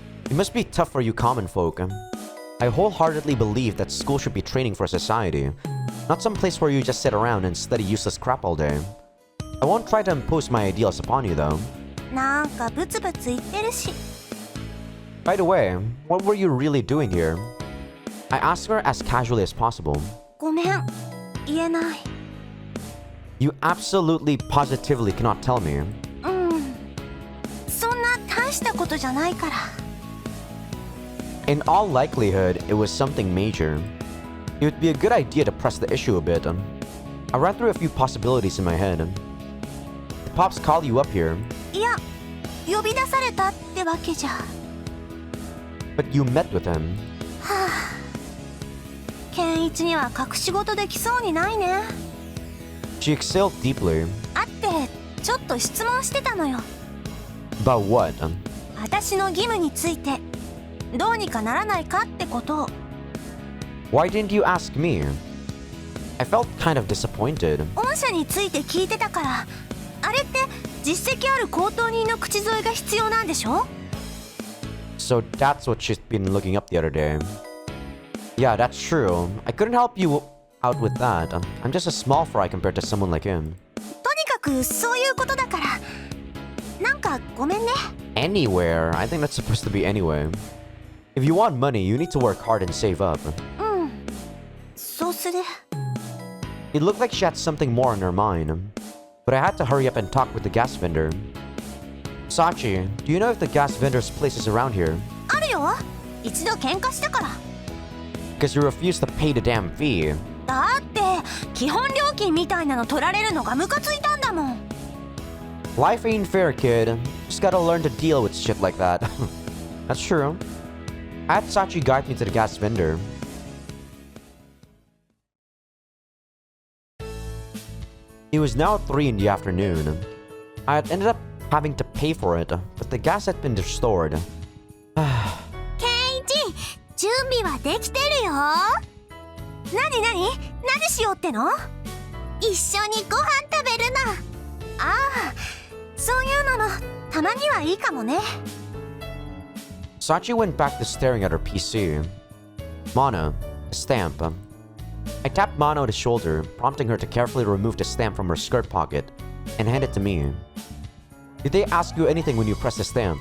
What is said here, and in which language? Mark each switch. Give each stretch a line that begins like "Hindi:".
English: It must be tough for you common folk. I wholeheartedly believe that school should be training for society, not some place where you just sit around and study useless crap all day. I won't try to impose my ideals upon you though.
Japanese: なんかブツブツ言ってるし。
English: By the way, what were you really doing here? I asked her as casually as possible.
Japanese: ごめん、言えない。
English: You absolutely positively cannot tell me.
Japanese: そんな大したことじゃないから。
English: In all likelihood, it was something major. It would be a good idea to press the issue a bit. I ran through a few possibilities in my head. Did Pops call you up here?
Japanese: いや、呼び出されたってわけじゃ。
English: But you met with him.
Japanese: はあ、健一には隠し事できそうにないね。
English: She exhaled deeply.
Japanese: 会ってちょっと質問してたのよ。
English: About what?
Japanese: 私の義務についてどうにかならないかってことを。
English: Why didn't you ask me? I felt kind of disappointed.
Japanese: 御社について聞いてたから。あれって実績ある高等人の口添えが必要なんでしょ?
English: So that's what she's been looking up the other day. Yeah, that's true. I couldn't help you out with that. I'm just a small fry compared to someone like him.
Japanese: とにかくそういうことだから。なんかごめんね。
English: Anywhere? I think that's supposed to be anyway. If you want money, you need to work hard and save up.
Japanese: そうする。
English: It looked like she had something more on her mind. But I had to hurry up and talk with the gas vendor. Sachi, do you know if the gas vendor's place is around here?
Japanese: あるよ。一度喧嘩したから。
English: Because you refused to pay the damn fee.
Japanese: だって基本料金みたいなの取られるのがムカついたんだもん。
English: Life ain't fair, kid. Just gotta learn to deal with shit like that. That's true. I had Sachi guide me to the gas vendor. It was now 3 in the afternoon. I had ended up having to pay for it, but the gas had been restored.
Japanese: ケンイチ、準備はできてるよ。何しようっての？一緒にご飯食べるの。ああ、そういうのもたまにはいいかもね。
English: Sachi went back to staring at her PC. Mana, a stamp. I tapped Mana on the shoulder, prompting her to carefully remove the stamp from her skirt pocket and hand it to me. Did they ask you anything when you pressed the stamp?